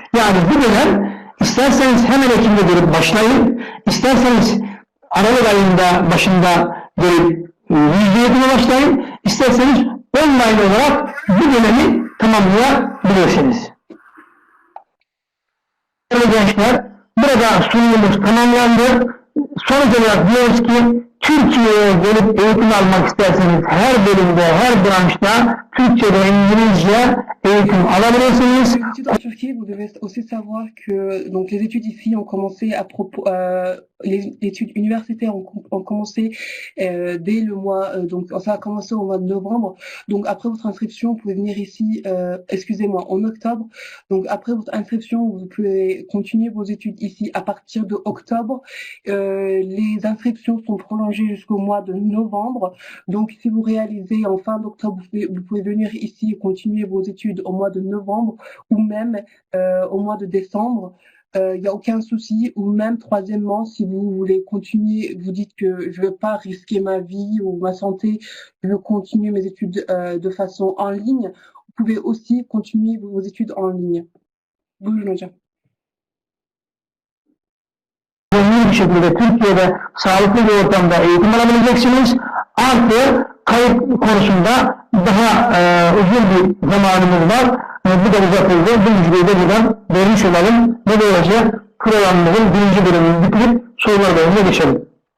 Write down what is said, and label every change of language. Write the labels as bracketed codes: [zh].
[tr] Yani bu dönem isterseniz hemen Ekim'de gelip başlayın, isterseniz Aralık ayında başında gelip yüzde eğitime başlayın, isterseniz online olarak bu dönemi tamamlayabilirsiniz. Değerli gençler, burada sunumumuz tamamlandı. Sonuç olarak diyoruz ki Türkiye'ye gelip eğitim almak isterseniz her bölümde, her branşta Türkçe ve İngilizce eğitim alabilirsiniz. [fr] Les études en Turquie, vous devez aussi savoir que donc les études ici ont commencé à propos, les études universitaires ont commencé dès le mois, donc ça a commencé au mois de novembre. Donc après votre inscription, vous pouvez venir ici, excusez-moi, en octobre. Donc après votre inscription, vous pouvez continuer vos études ici à partir de octobre. Les inscriptions sont prolongées jusqu'au mois de novembre. Donc si vous réalisez en fin d'octobre, vous pouvez venir ici et continuer vos études au mois de novembre ou même au mois de décembre. Il n'y a aucun souci. Ou même troisièmement, si vous voulez continuer, vous dites que je ne veux pas risquer ma vie ou ma santé, je veux continuer mes études de façon en ligne, vous pouvez aussi continuer vos études en ligne. [tr] Buyurun hocam. Güvenli bir şekilde Türkiye'de sağlıklı bir ortamda eğitim alabileceksiniz. Artı kayıt konusunda daha uzun bir zamanımız var. Bu da uzatıldı. Bu müjdeyi de buradan vermiş olalım. Ve böylece programımızın birinci bölümünü bitirip sorular bölümüne geçelim.